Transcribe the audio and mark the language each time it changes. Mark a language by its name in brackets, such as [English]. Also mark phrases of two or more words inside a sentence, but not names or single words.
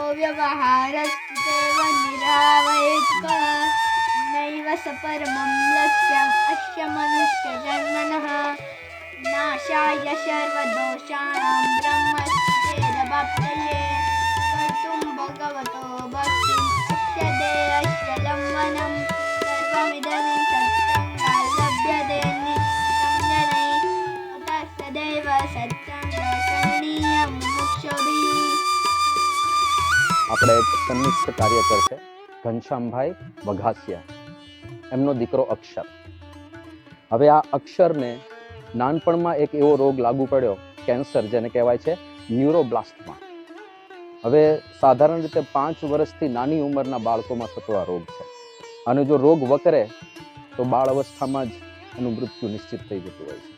[Sanskrit] व्यवहारस्तेव निरावयेत्कः नैव स परमं लक्ष्यम् अस्य मनुष्यजन्मनः नाशाय सर्वदोषाणां ब्रह्मस्तेदवाप्तये कर्तुं भगवतो भक्तिम् अस्य देहस्य लम्बनं सर्वमिदं सत्सङ्गात् लभ्यते नित्यं जनैः अतः सदैव सत्सङ्गः करणीयः मुमुक्षुभिः। [Gujarati] આપણે એક કનિષ્ઠ કાર્યકર છે ઘનશ્યામભાઈ વઘાસિયા, એમનો દીકરો અક્ષર. હવે આ અક્ષરને નાનપણમાં એક એવો રોગ લાગુ પડ્યો, કેન્સર, જેને કહેવાય છે ન્યુરોબ્લાસ્ટમા. હવે સાધારણ રીતે 5 વર્ષથી નાની ઉંમરના બાળકોમાં થતો આ રોગ છે, અને જો રોગ વકરે તો બાળ અવસ્થામાં જ એનું મૃત્યુ નિશ્ચિત થઈ જતું હોય છે.